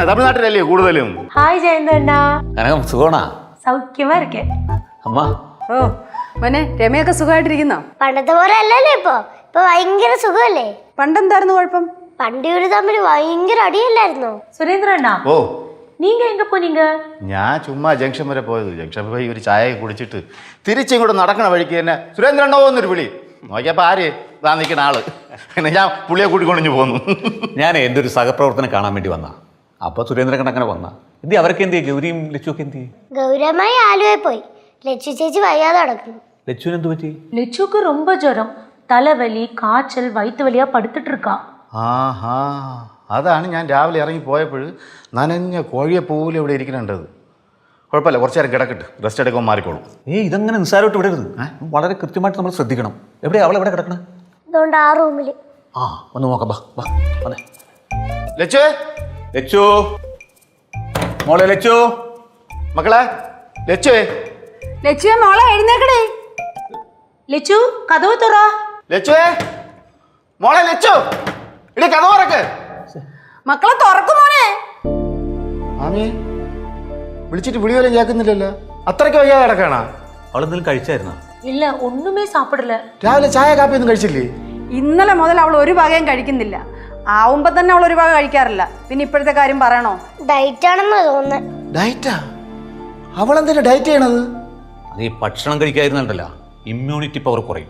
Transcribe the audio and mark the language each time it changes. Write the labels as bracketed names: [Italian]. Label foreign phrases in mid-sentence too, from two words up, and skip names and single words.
[Malayalam] തമിഴ്നാട്ടിലല്ലേ കൂടുതലും. ഹായ് ജയന്തണ്ണാ. കനകം സുഖമാണോ? [Tamil] சௌக்கியமா இருக்கே. [Malayalam] അമ്മ ഓ മോനെ, രമയൊക്കെ സുഖമായിട്ടിരിക്കുന്നോ? പണ്ടത്തെ പോലെ അല്ലല്ലോ ഇപ്പൊ. ഇപ്പൊ ഭയങ്കര സുഖമല്ലേ? പണ്ടെന്തായിരുന്നു കുഴപ്പം? പണ്ട് ഇവര് തമ്മിൽ ഭയങ്കര അടിയല്ലായിരുന്നോ? സുരേന്ദ്ര അണ്ണா, ഓ, [Tamil] நீங்க எங்க போனீங்க? [Malayalam] ഞാൻ ചുമ്മാ ജംഗ്ഷൻ വരെ പോയത്. ജംഗ്ഷൻ പോയി ഒരു ചായ കുടിച്ചിട്ട് തിരിച്ചിങ്ങോട്ട് നടക്കണ വഴിക്ക് തന്നെ സുരേന്ദ്രനോ എന്നൊരു വിളി. നോക്കിയപ്പോ ആര്? താ നിൽക്കുന്ന ആള്. പിന്നെ ഞാൻ പുള്ളിയെ കൂട്ടിക്കൊണ്ടിഞ്ഞു പോന്നു. ഞാൻ എൻ്റെ ഒരു സഹപ്രവർത്തനം കാണാൻ വേണ്ടി വന്ന. അപ്പൊ സുരേന്ദ്രൻ കണ്ടങ്ങനെ വന്ന. എന്തി അവരൊക്കെ എന്തി? ഗൗരിയും ലച്ചുവൊക്കെ എന്തി? ഗൗരവമായി ആലുവയിൽ പോയി. ലച്ചു ചേച്ചി വയ്യാതെ കിടക്കുന്നു. ലച്ചുവിന് എന്ത് പറ്റി? [Tamil] லெச்சுக்கு ரொம்ப ஜுரம், தலைவலி, காய்ச்சல், வயிற்று வலியா படுத்துட்டு இருக்கா. [Malayalam] ആഹാ, അതാണ് ഞാൻ രാവിലെ ഇറങ്ങി പോയപ്പോൾ നനഞ്ഞ കോഴിയെ പോലെ ഇവിടെ ഇരിക്കുന്നുണ്ടത്. കുഴപ്പമില്ല, കുറച്ച് നേരം കിടക്കട്ട്, റെസ്റ്റ് എടുക്കുമ്പോൾ മാറിക്കോളും. ഇതങ്ങനെ നിസ്സാരമായിട്ട് വിടരുത്. വളരെ കൃത്യമായിട്ട് നമ്മൾ ശ്രദ്ധിക്കണം. എവിടെയാ അവൾ എവിടെ കിടക്കണേ? അതുകൊണ്ട് ആ റൂമില്. ആ ഒന്ന് നോക്കാം. ബാ വന്നേ. ലച്ചു, ലച്ചു മോളെ, ലച്ചു മക്കളെ, ലച്ചുവേ, ലക്ഷ്യ മോളെ എഴുന്നേക്കടേ. [Tamil] லெச்சு, கதவு துறா. [Malayalam] ലച്ചുവേ, മോളെ ലച്ചു, ഇടി കഥ തുറക്ക്. മക്കളെ തുറക്കും മോനെ. ആമി വിളിച്ചിട്ട് വിളി പോലും കേൾക്കുന്നില്ലല്ലോ. അത്രയ്ക്ക് വയ്യാതെ കിടക്കണ? അവളെന്തെങ്കിലും കഴിച്ചായിരുന്നോ? [Tamil] இல்ல, ஒண்ணுமே சாப்பிடல. [Malayalam] രാവിലെ ചായ കാപ്പി ഒന്നും കഴിച്ചില്ലേ? ഇന്നലെ മുതൽ അവൾ ഒരു വകയും കഴിക്കുന്നില്ല. ആവുമ്പോ തന്നെ അവൾ ഒരു വക കഴിക്കാറില്ല. പിന്നെ ഇപ്പോഴത്തെ കാര്യം പറയണോ? ഡയറ്റ് ആണെന്ന് തോന്നുന്നത്. ഡയറ്റാ? അവളെന്തിനാ ഡയറ്റ് ചെയ്യണത്? അത് ഈ ഭക്ഷണം കഴിക്കാതിരുന്നുണ്ടല്ലോ, [English] immunity power [Malayalam] കുറയും.